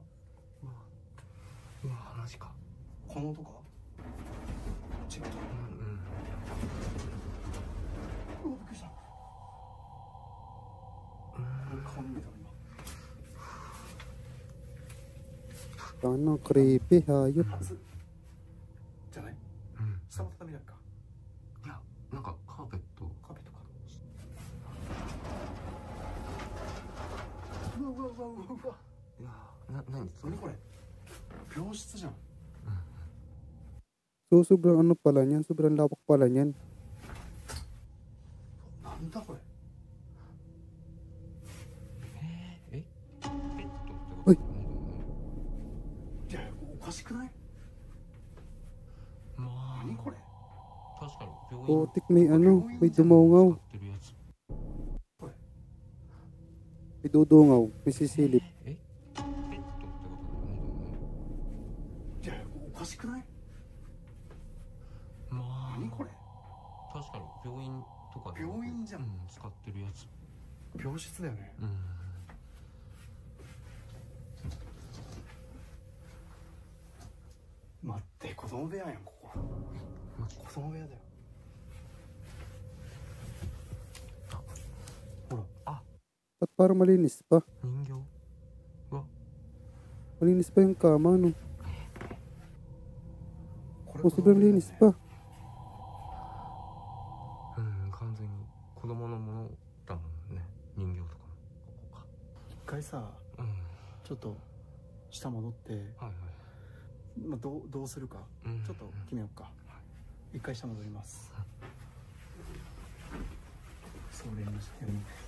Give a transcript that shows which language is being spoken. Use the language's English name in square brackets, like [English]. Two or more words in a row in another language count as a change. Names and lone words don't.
[Japanese] うわマジか。この音か？違う。うわびっくりした。顔に見えた今。 [Filipino] Ano, creepy, hayop. [Japanese] じゃない？下の畳だっか。いやなんかカーペットか。うわ。いや何それ。何これ？病室じゃん。 [Filipino] So, sobrang ano pala niyan? Sobrang lawak pala niyan. [Japanese] なんだこれ？ペットってこと？おい。いやおかしくない？まあ何これ？確かに病院 [Filipino] Putik, may ano, may dumungaw. [Japanese] 使ってるやつ。 [Filipino] May dudungaw, may sisilip. [Japanese] ペットってことだよね。いやおかしくない？まあ何これ？確かに病院とかで病院じゃん。使ってるやつ。病室だよね。待って子供部屋やんここ。子供部屋だよ。ほら。 [Filipino] Ba't parang malinis pa? [Japanese] 人形。 [Filipino] Malinis pa yung kama, no? [Japanese] これ [Filipino] Oh, sobrang linis pa. [Japanese] 完全に子供のものだもんね。人形とかもここか。一回さ、ちょっと下戻って、まあどうするかちょっと決めようか。一回下戻ります。それにしてる。